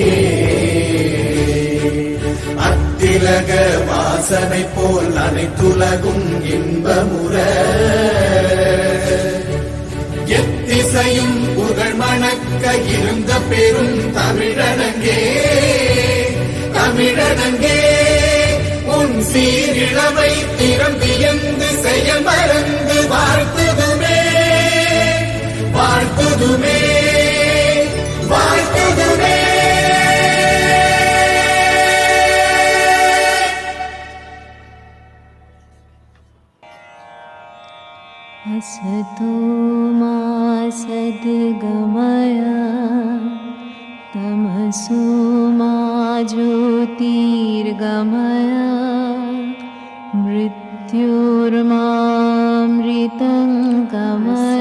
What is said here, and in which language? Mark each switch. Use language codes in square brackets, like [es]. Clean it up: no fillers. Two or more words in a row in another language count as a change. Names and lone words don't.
[ta] அத்திலக வாசனை போல் அனைத்துலகும் இன்பமுற எத்திசையும் புகழ் மணக்க இருந்த பெரும் தமிழனங்கே தமிழனங்கே உன் சீரிழமை திறம் வியந்து செயல் மறந்து வாழ்த்துதுமே வாழ்த்துதுமே வாழ்த்துதுமே. [sa] असतो मा सद्गमय तमसो मा ज्योतिर्गमय मृत्युर्मामृतं गमय.